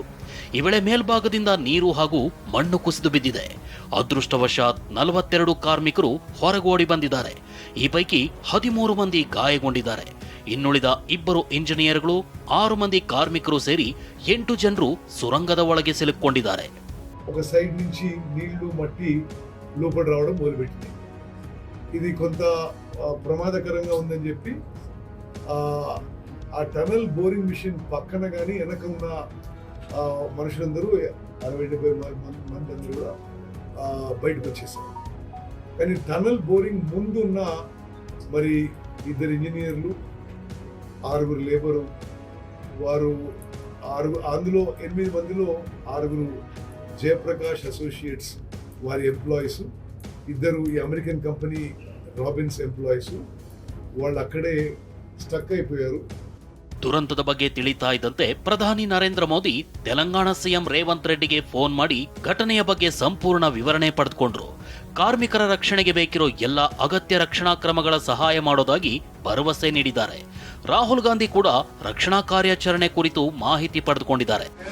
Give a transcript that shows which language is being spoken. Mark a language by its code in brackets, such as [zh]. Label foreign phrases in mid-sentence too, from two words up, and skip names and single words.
[kn] ಈ ವೇಳೆ ಮೇಲ್ಭಾಗದಿಂದ ನೀರು ಹಾಗೂ ಮಣ್ಣು ಕುಸಿದು ಬಿದ್ದಿದೆ. ಅದೃಷ್ಟವಶಾತ್ 42 ಕಾರ್ಮಿಕರು ಹೊರಗೋಡಿ ಬಂದಿದ್ದಾರೆ. ಈ ಪೈಕಿ 13 ಮಂದಿ ಗಾಯಗೊಂಡಿದ್ದಾರೆ. ಇನ್ನುಳಿದ 2 ಇಂಜಿನಿಯರ್ಗಳು, 6 ಮಂದಿ ಕಾರ್ಮಿಕರು ಸೇರಿ 8 ಜನರು ಸುರಂಗದ ಒಳಗೆ ಸಿಲುಕೊಂಡಿದ್ದಾರೆ. [te] ఒక సైడ్ నుంచి నీళ్లు మట్టి లోపల రావడం మొదలుపెట్టింది. ఇది కొంత ప్రమాదకరంగా ఉందని చెప్పి ఆ [en] tunnel boring machine [te] పక్కన కానీ వెనక ఉన్న మనుషులందరూ 60-70 మంది అందరూ కూడా బయటకు వచ్చేసారు. కానీ [en] tunnel boring [te] ముందున్న మరి 2 ఇంజనీర్లు, 6 లేబరు, వారు అందులో 8 మందిలో 6 జయప్రకాష్ అసోసియేట్స్ వారి ఎంప్లాయీస్, 2 ఈ [en] American company [te] రాబిన్స్ ఎంప్లాయీస్, వాళ్ళు అక్కడే స్టక్ అయిపోయారు. [kn] ದುರಂತದ ಬಗ್ಗೆ ತಿಳಿತಾ ಇದ್ದಂತೆ ಪ್ರಧಾನಿ ನರೇಂದ್ರ ಮೋದಿ ತೆಲಂಗಾಣ ಸಿಎಂ ರೇವಂತ್ ರೆಡ್ಡಿಗೆ ಫೋನ್ ಮಾಡಿ ಘಟನೆಯ ಬಗ್ಗೆ ಸಂಪೂರ್ಣ ವಿವರಣೆ ಪಡೆದುಕೊಂಡ್ರು. ಕಾರ್ಮಿಕರ ರಕ್ಷಣೆಗೆ ಬೇಕಿರೋ ಎಲ್ಲ ಅಗತ್ಯ ರಕ್ಷಣಾ ಕ್ರಮಗಳ ಸಹಾಯ ಮಾಡೋದಾಗಿ ಭರವಸೆ ನೀಡಿದ್ದಾರೆ. ರಾಹುಲ್ ಗಾಂಧಿ ಕೂಡ ರಕ್ಷಣಾ ಕಾರ್ಯಾಚರಣೆ ಕುರಿತು ಮಾಹಿತಿ ಪಡೆದುಕೊಂಡಿದ್ದಾರೆ.